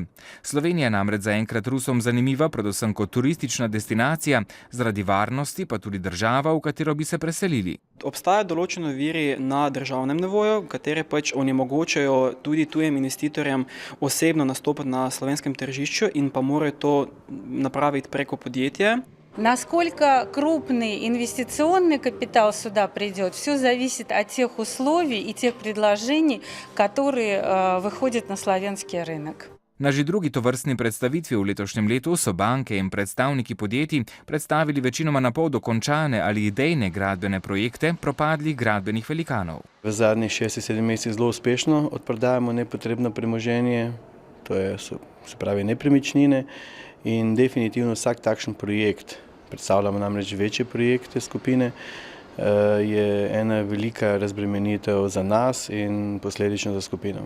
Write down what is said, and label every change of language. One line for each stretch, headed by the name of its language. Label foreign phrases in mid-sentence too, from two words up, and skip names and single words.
Slovenian: Slovenija je namreč zaenkrat Rusom zanimiva, predvsem kot turistična destinacija, zaradi varnosti pa tudi država, v katero bi se preselili. Obstajajo določeni viri na državnem nivoju, katere onemogočajo tudi tujim investitorjem osebno nastopati na slovenskem tržišču in pa morajo to napraviti preko подъятия.
Russian: Насколько крупный инвестиционный капитал сюда придет, все зависит от тех условий и тех предложений, которые выходят на славянский рынок.
Slovenian: Na že drugi tovrstni predstavitvi v letošnjem letu so banke in predstavniki podjetij predstavili večinoma na pol dokončane ali idejne gradbene projekte propadlih gradbenih velikanov. V zadnjih 6-7 mesecih zelo uspešno odprodajamo nepotrebno premoženje, to je se pravi nepremičnine, in definitivno vsak takšen projekt, predstavljamo namreč večje projekte skupine, je ena velika razbremenitev za nas in posledično za skupino.